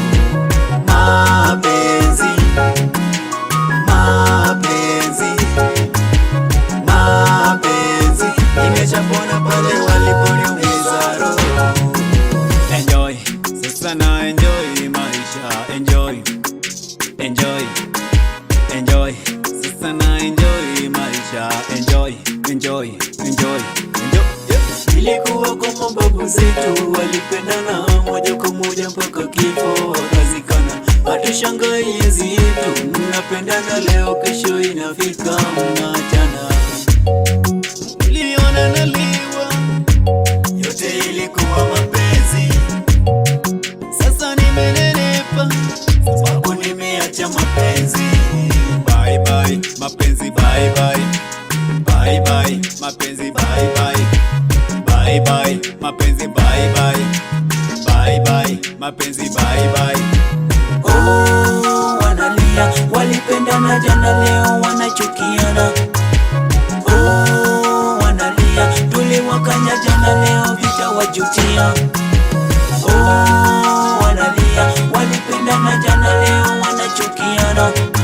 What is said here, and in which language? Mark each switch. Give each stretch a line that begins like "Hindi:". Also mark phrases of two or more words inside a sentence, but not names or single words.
Swahili: Mapenzi, mapenzi, mapenzi, nimeshapona pale waliponiumiza roho. Enjoy, sasa na enjoy maisha.
English: Enjoy, enjoy, enjoy,
Swahili: sasa na enjoy maisha.
English: Enjoy, enjoy, enjoy, enjoy, yeah.
Swahili: Ilikuwa kama babu zetu walipendana moja kwa moja mpaka kifo wakazikana. Hatushangai enzi yetu, mnapendana leo kesho inafika mnaachana. Niliona naliwa, Yote ilikuwa mapenzi, sasa nimenenepa. sababu nimeacha mapenzi.
English: Bye bye, mapenzi bye bye. Bye bye, mapenzi bye bye. Bye bye, mapenzi bye bye. Bye bye, mapenzi bye bye.
Swahili: Oh, wanalia, walipendana jana leo wanachukiana. Oh, wanalia, tuliwakanya jana leo vita wajutia. Oh, wanalia, walipendana jana leo wanachukiana.